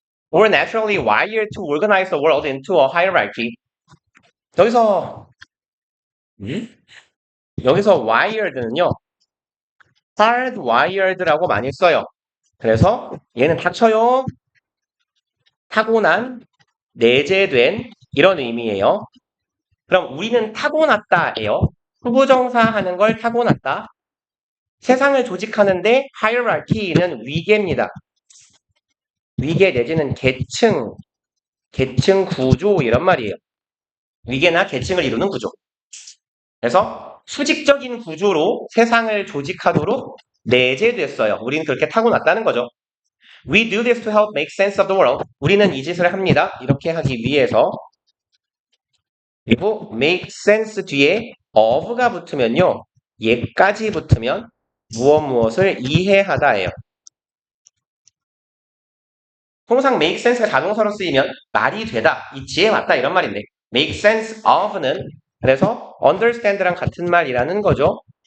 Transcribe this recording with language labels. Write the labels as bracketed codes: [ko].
[en] We're naturally wired to organize the world into a hierarchy. [ko] 여기서 wired는요, hardwired라고 많이 써요. 그래서 얘는 닥쳐요. 타고난, 내재된 이런 의미예요. 그럼 우리는 타고났다예요. 후부정사 하는 걸 타고났다. 세상을 조직하는데 hierarchy는 위계입니다. 위계 내지는 계층 구조 이런 말이에요. 위계나 계층을 이루는 구조. 그래서 수직적인 구조로 세상을 조직하도록 내재됐어요. 우리는 그렇게 타고났다는 거죠. [en] We do this to help make sense of the world. [ko] 우리는 이 짓을 합니다. 이렇게 하기 위해서. 그리고 make sense 뒤에 of가 붙으면요. 얘까지 붙으면 무엇을 이해하다예요. 통상 make sense가 자동사로 쓰이면 말이 되다, 이치에 맞다 이런 말인데 make sense of는 그래서 understand랑 같은 말이라는 거죠.